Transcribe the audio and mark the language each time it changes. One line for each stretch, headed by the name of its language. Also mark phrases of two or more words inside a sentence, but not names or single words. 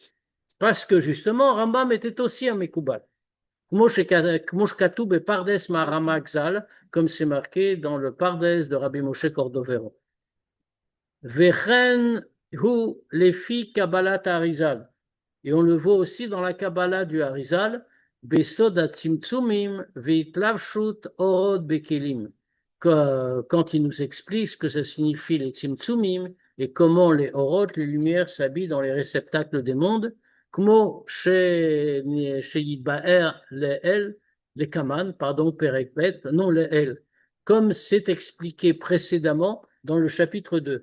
French: Parce que justement, Rambam était aussi un Mekoubal. Kmoshkatoub et Pardes Maharama Xal, comme c'est marqué dans le Pardes de Rabbi Moshe Cordovero.
Hebrew: וכן הוא לפי קבלת האריז"ל.
French: Et on le voit aussi dans la Kabbalah du Harizal,
Hebrew: בסוד הצמצומים והתלבשות אורות בכלים.
French: Quand il nous explique ce que ça signifie les Tzimtzumim et comment les orod, les lumières, s'habillent dans les réceptacles des mondes,
Hebrew: כמו שיתבאר לעיל,
French: les Kaman, pardon, Perekbet, non les El, comme c'est expliqué précédemment dans le chapitre 2.